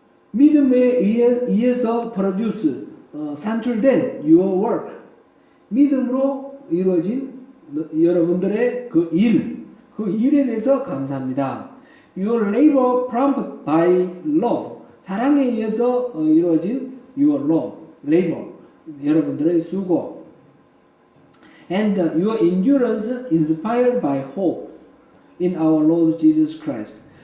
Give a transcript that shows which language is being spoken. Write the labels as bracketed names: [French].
[Korean] 믿음에 의해서 produce, 산출된 [English] your work. [Korean] 믿음으로 이루어진 여러분들의 그 일에 대해서 감사합니다. [English] Your labor prompted by love. [Korean] 사랑에 의해서 이루어진 [English] your labor. [Korean] 여러분들의 수고. [English] And your endurance inspired by hope in our Lord Jesus Christ.